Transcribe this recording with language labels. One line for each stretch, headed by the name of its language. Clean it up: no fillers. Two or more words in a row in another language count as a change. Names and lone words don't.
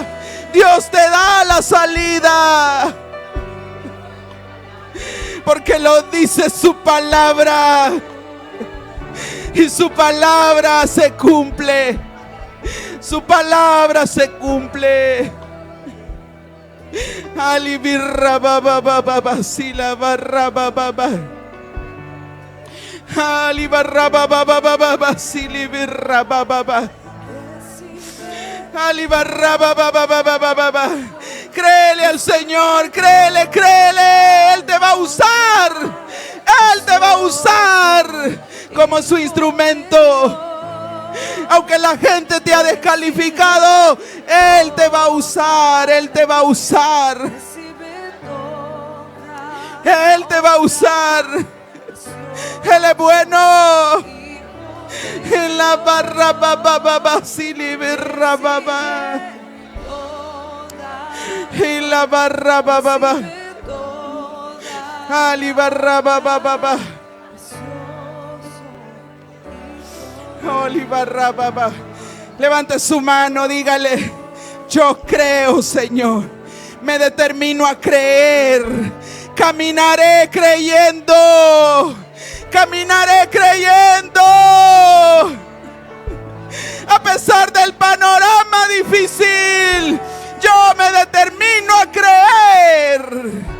Spanish: Dios te da la salida. Porque lo dice su palabra. Y su palabra se cumple. Su palabra se cumple. Ali birra ba si la barra ba. Ali barra ba si li birra ba. Ali barra ba. Créele al Señor, créele. Él te va a usar como su instrumento. Aunque la gente te ha descalificado, Él te va a usar. Él te va a usar. Él es bueno. En la barra ba si libera ba. En la barra ba. Ali barra ba. Oli barra ba. Levante su mano, dígale: yo creo, Señor. Me determino a creer. Caminaré creyendo. A pesar del panorama difícil, yo me determino a creer.